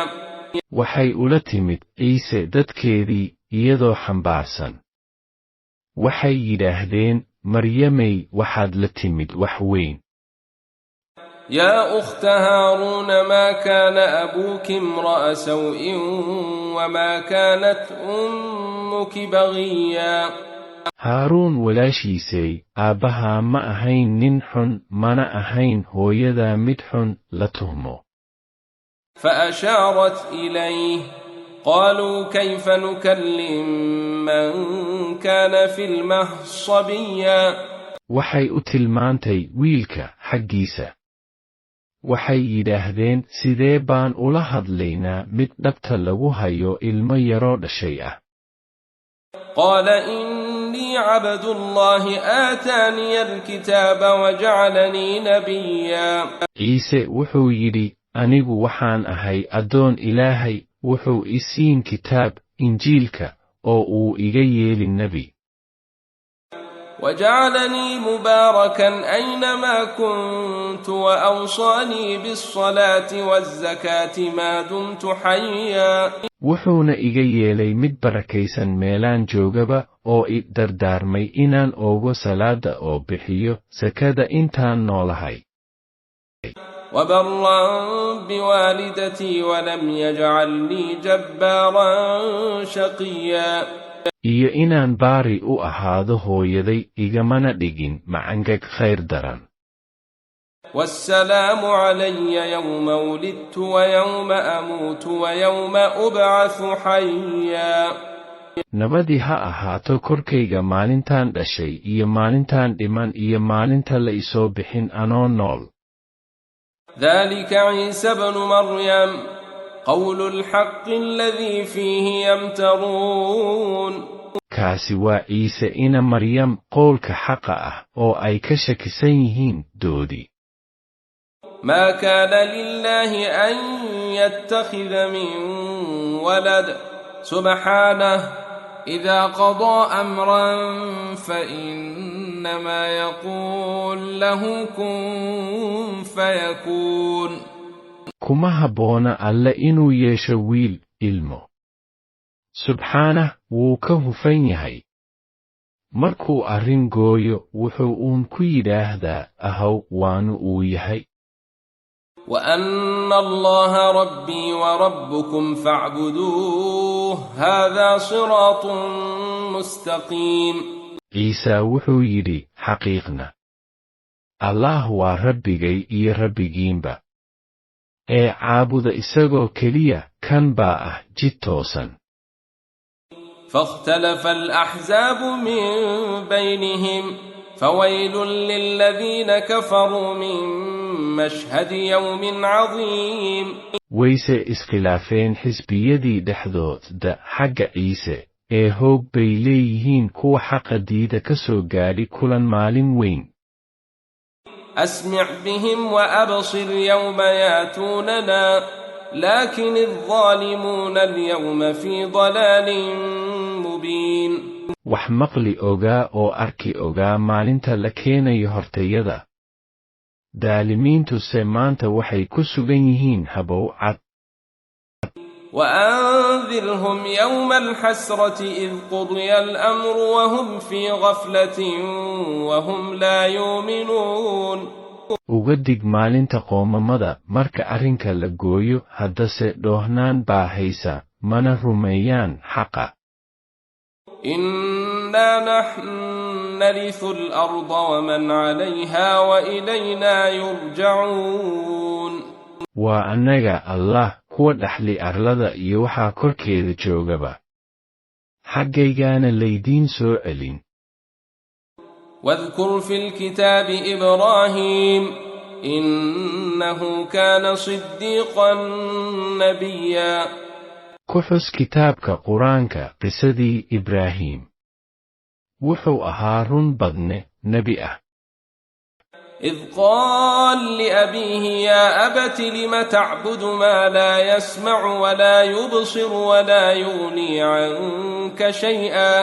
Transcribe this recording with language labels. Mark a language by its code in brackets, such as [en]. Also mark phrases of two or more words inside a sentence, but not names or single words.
[so] waxay ula timid ciise dadkeedii iyadoo xambaarsan waxay yidhaahdeen maryamay waxaad la timid wax weyn. [ar] يا أخت هارون ما كان أبوك امرأ سوء وما كانت أمك بغيا. [so] haaruun walaashiisay aabbahaa ma ahayn nin xun mana ahayn hooyadaa mid xun la tuhmo. [ar] فأشارت إليه قالوا كيف نكلم من كان في المهد صبيا. [so] waxay u tilmaantay wiilka xaggiisa waxay yidhaahdeen sidee baan ula hadlaynaa mid dhabta lagu hayo ilmo yaroo dhashay ah. [ar] قال إني عبد الله آتاني الكتاب وجعلني نبيا. [so] ciise wuxuu yidhi anigu waxaan ahay addoon ilaahay wuxuu i siin kitaab injiilka oo uu iga yeeli nebi. [ar] وجعلني مباركا أينما كنت وأوصاني بالصلاة والزكاة ما دمت حيا. [so] wuxuuna iga yeelay mid barakaysan meelaan joogaba oo i dardaarmay inaan oogo salaada oo bixiyo sakada intaan noolahay. [ar] وبرا بوالدتي ولم يجعلني جبارا شقيا. [so] iyo inaan baari u ahaado hooyaday igamana dhigin macangag khayr daran. [ar] والسلام علي يوم ولدت ويوم أموت ويوم أبعث حيا. [so] nabadii ha ahaato korkayga maalintaan dhashay iyo maalintaan dhiman iyo maalinta la isoo bixin anoo nool. [ar] ذلك عيسى بن مريم قول الحق الذي فيه يمترون. [so] kaasi waa ciise ina maryam qowlka xaqa ah oo ay ka shakisan yihiin doodii. [ar] ما كان لله أن يتخذ من ولد سبحانه إذا قضى أمرا فإنما يقول له كن فيكون. [so] kuma habboona alle inuu yeesho wiil ilmo. subxaanah wuu ka hufan yahay. markuu arrin gooyo wuxuu uun ku yidhaahdaa ahow waanu uu yahay. [ar] وأن الله ربي وربكم فاعبدوه هذا صراط مستقيم. [so] ciise wuxuu yidhi xaqiiqna allah waa rabbigay iyo rabbigiinba ee caabuda isagoo keliya kan baa ah jid toosan. [ar] فاختلف الأحزاب من بينهم فويل للذين كفروا من مشهد يوم عظيم. [so] wayse iskhilaafeen xisbiyadii dhexdooda xagga ciise ee hoog bay leeyihiin kuwa xaqa diida ka soo gaadhi kulan maalin weyn. [ar] أسمع بهم وأبصر يوم ياتوننا لكن الظالمون اليوم في ضلال مبين. [so] wax maqli ogaa oo arki ogaa maalinta la keenayo hortayada. daalimiintuse maanta waxay ku sugan yihiin habow cad. [ar] وأنذرهم يوم الحسرة إذ قضي الأمر وهم في غفلة وهم لا يؤمنون. [so] uga dig maalinta qoomamada marka arrinka la gooyo haddase dhoohnaan baa haysa mana rumeeyaan xaqa. [ar] إنا نحن نرث الأرض ومن عليها وإلينا يرجعون. [so] waa annaga allah kuwa dhaxli arlada iyo waxaa korkeeda joogaba xaggaygaana laydiin soo celin. [ar] واذكر في الكتاب إبراهيم إنه كان صديقا نبيا. [so] ku xus kitaabka qur-aanka qisadii ibraahim wuxuu ahaa run badne nebi ah. [ar] إذ قال لأبيه يا أبت لم تعبد ما لا يسمع ولا يبصر ولا يغني عنك شيئا.